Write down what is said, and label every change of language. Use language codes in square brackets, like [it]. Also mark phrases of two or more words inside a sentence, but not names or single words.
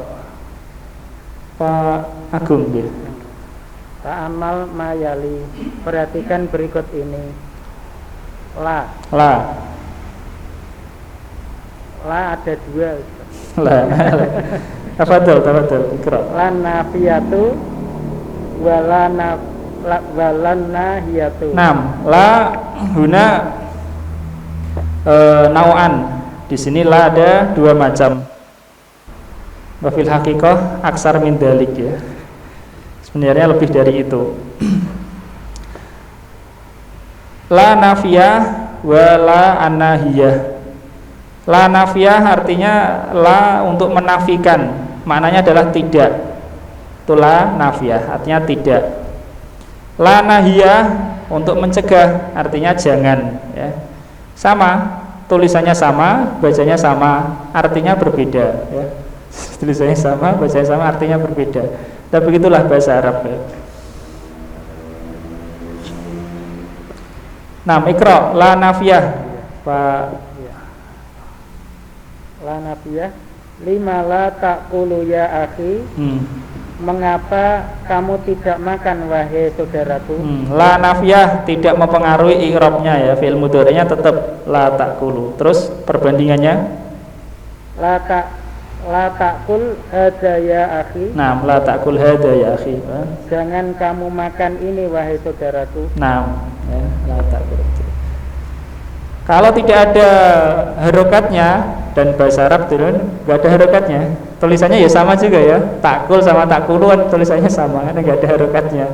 [id] Pak Agung ya. [ar] تأمل مثالي, [id] perhatikan berikut ini. La ada 2. [ar] تفضل، اقرأ. لا نافيةٌ ولا ناهيةٌ. لا هنا نوعان. [id] Di sini la ada 2 macam. [ar] وفي الحقيقة أكثر من ذلك, ya. [id] Sebenarnya lebih dari itu. [ar] لا نافية ولا الناهية. لا نافية [id] artinya la untuk menafikan, maknanya adalah tidak. Itu [ar] لا نافية, [id] artinya tidak. [ar] لا ناهية [id] untuk mencegah, artinya jangan, ya. Sama, tulisannya sama, bacanya sama, artinya berbeda, ya. Tulisannya sama, bacanya sama, artinya berbeda. Dan begitulah bahasa Arab, ya. [ar] اقرأ لا نافية, Pak لا نافية. لِمَ لا تأكلُ يا أخي. [id] Mengapa kamu tidak makan wahai saudaraku? [ar] لا نافية [id] tidak mempengaruhi i'rabnya ya, fi'il mudhari'nya tetap [ar] لا تأكلُ. [id] Terus perbandingannya [ar] لا تأكل هذا يا أخي. Nah, لا تأكل هذا يا أخي. [id] Jangan kamu makan ini wahai saudaraku. Nah, ya, [ar] لا تأكل. [id] Kalau tidak ada harokatnya, dan bahasa Arab itu nggak ada harokatnya, tulisannya ya sama juga ya, takul sama takulu kan tulisannya sama, kan nggak ada harokatnya.